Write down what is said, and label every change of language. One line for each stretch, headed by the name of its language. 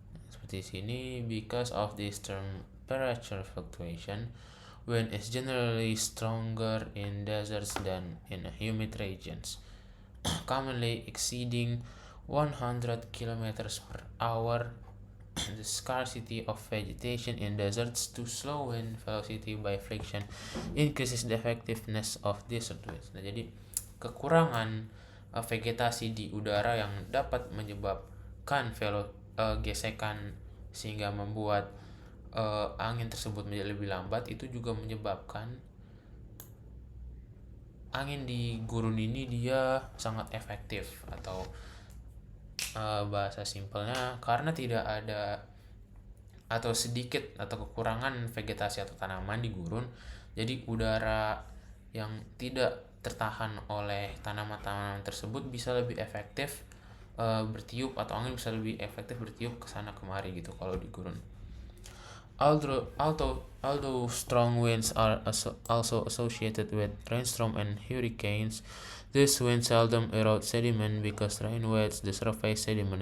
Indonesian: Seperti sini,
English: because of this temperature fluctuation, wind is generally stronger in deserts than in humid regions, commonly exceeding 100 kilometers per hour. The scarcity of vegetation in deserts to slow wind velocity by friction increases the effectiveness of desert winds.
Indonesian: Nah, jadi kekurangan vegetasi di udara yang dapat menyebabkan gesekan sehingga membuat angin tersebut menjadi lebih lambat, itu juga menyebabkan angin di gurun ini dia sangat efektif, atau bahasa simpelnya karena tidak ada atau sedikit atau kekurangan vegetasi atau tanaman di gurun, jadi udara yang tidak tertahan oleh tanaman-tanaman tersebut bisa lebih efektif bertiup, atau angin bisa lebih efektif bertiup ke sana kemari gitu kalau di gurun.
English: Although strong winds are also associated with rainstorm and hurricanes, these winds seldom erode sediment because rain wets the surface sediment.